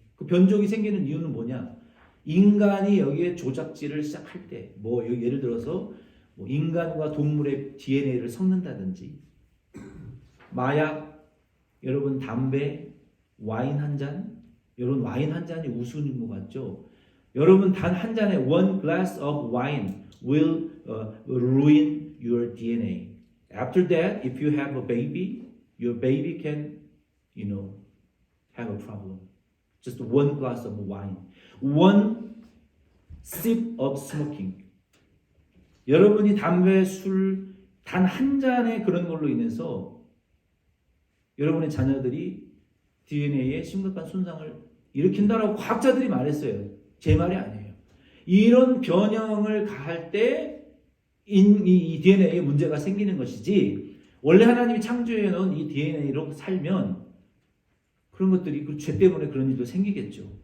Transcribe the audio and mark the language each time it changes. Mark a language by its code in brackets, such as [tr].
[ko] 그 변종이 생기는 이유는 뭐냐? 인간이 여기에 조작질을 시작할 때, 뭐 예를 들어서 뭐 인간과 동물의 DNA를 섞는다든지, 마약, 여러분 담배, 와인 한 잔, 여러분 와인 한 잔이 우스운 것 같죠? 여러분 단 한 잔의 [en] one glass of wine will ruin your DNA. After that, if you have a baby, your baby can, have a problem. Just one glass of wine, one sip of smoking. [ko] 여러분이 담배, 술 단 한 잔의 그런 걸로 인해서 여러분의 자녀들이 DNA에 심각한 손상을 일으킨다라고 과학자들이 말했어요. 제 말이 아니에요. 이런 변형을 가할 때 이 DNA에 문제가 생기는 것이지 원래 하나님이 창조해 놓은 이 DNA로 살면 그런 것들이 그 죄 때문에 그런 일도 생기겠죠.